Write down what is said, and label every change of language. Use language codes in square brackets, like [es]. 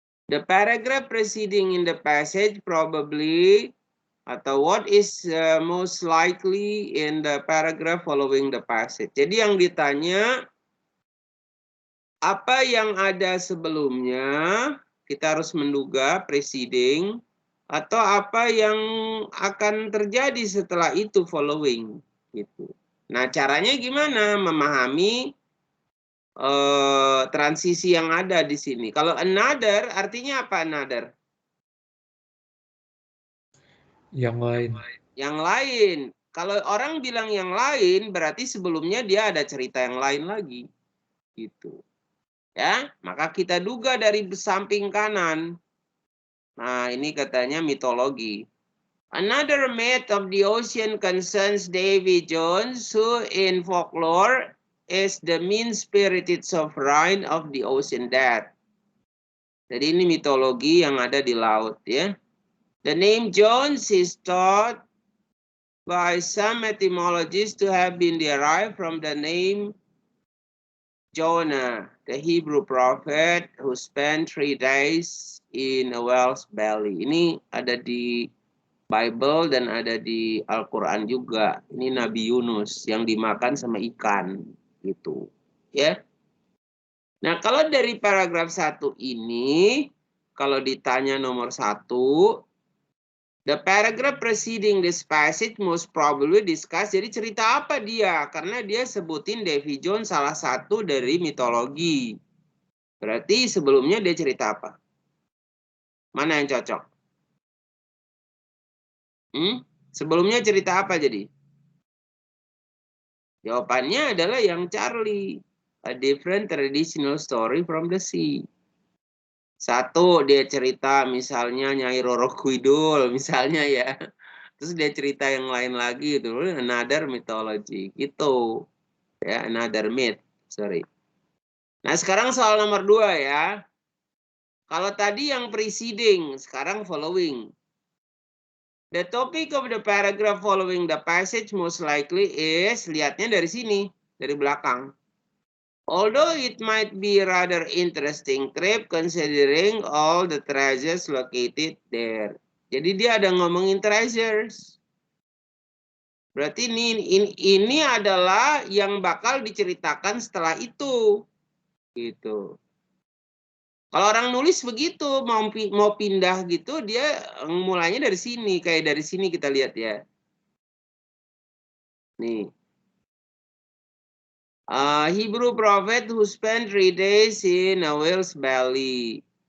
[en] The paragraph preceding in the passage probably, [id] atau [en] what is most likely in the paragraph following the passage. [id] Jadi yang ditanya, apa yang ada sebelumnya, kita harus menduga preceding, atau apa yang akan terjadi setelah itu following. Gitu. Nah, caranya gimana? Memahami transisi yang ada di sini. Kalau another, artinya apa another? Yang lain. Yang lain. Kalau orang bilang yang lain, berarti sebelumnya dia ada cerita yang lain lagi. Gitu. Ya, maka kita duga dari samping kanan. Nah, ini katanya mitologi. [en] Another myth of the ocean concerns Davy Jones, who in folklore is the mean-spirited sovereign of the ocean death. [id] Jadi ini mitologi yang ada di laut ya. [en] The name Jones is thought by some etymologists to have been derived from the name Jonah, the Hebrew prophet who spent 3 days in a whale's belly. [id] Ini ada di Bible dan ada di Al-Quran juga. Ini Nabi Yunus yang dimakan sama ikan gitu. Ya. Nah, kalau dari paragraf 1 ini, kalau ditanya nomor 1, [en] the paragraph preceding this passage most probably discuss. [id] Jadi cerita apa dia? Karena dia sebutin Davy Jones salah satu dari mitologi. Berarti sebelumnya dia cerita apa? Mana yang cocok? Sebelumnya cerita apa jadi? Jawabannya adalah yang Charlie. [en] A different traditional story from the sea. [id] 1, dia cerita misalnya Nyai Roro Kidul misalnya ya. Terus dia cerita yang lain lagi itu [en] another mythology [id] gitu. Ya, [en] another myth, sorry. [id] Nah, sekarang soal nomor 2 ya. Kalau tadi yang preceding, sekarang [en] following. The topic of the paragraph following the passage most likely is, [id] lihatnya dari sini, dari belakang. [en] Although it might be rather interesting trip considering all the treasures located there. [id] Jadi dia ada ngomongin treasures. Berarti ini adalah yang bakal diceritakan setelah itu. Gitu. Kalau orang nulis begitu, mau pindah gitu, dia mulainya dari sini. Kayak dari sini kita lihat ya. Nih. [en] Hebrew prophet who spent 3 days in a whale's belly.